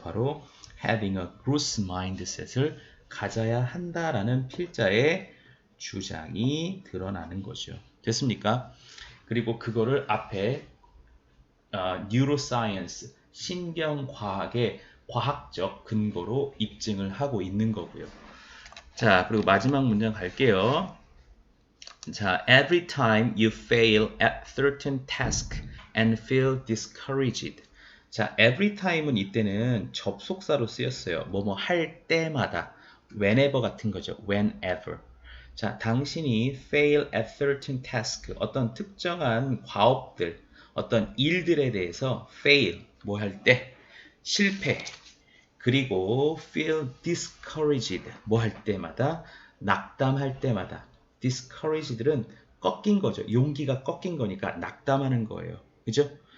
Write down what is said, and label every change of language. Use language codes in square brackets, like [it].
[ko] 바로 [en] having a growth mindset [ko] 을 가져야 한다라는 필자의 주장이 드러나는 거죠. 됐습니까? 그리고 그거를 앞에 neuroscience, 신경과학의 과학적 근거로 입증을 하고 있는 거고요. 자, 그리고 마지막 문장 갈게요. [en] 자, every time you fail at certain task and feel discouraged. [ko] 자, [en] every time [ko] 은 이때는 접속사로 쓰였어요. 뭐뭐 할 때마다. whenever 같은 거죠. [en] whenever. [ko] 자, 당신이 [en] fail at certain task. [ko] 어떤 특정한 과업들, 어떤 일들에 대해서 fail, 뭐 할 때, 실패. 그리고 [en] feel discouraged, [ko] 뭐 할 때마다, 낙담할 때마다. discouraged는 꺾인 거죠. 용기가 꺾인 거니까 낙담하는 거예요. 그죠?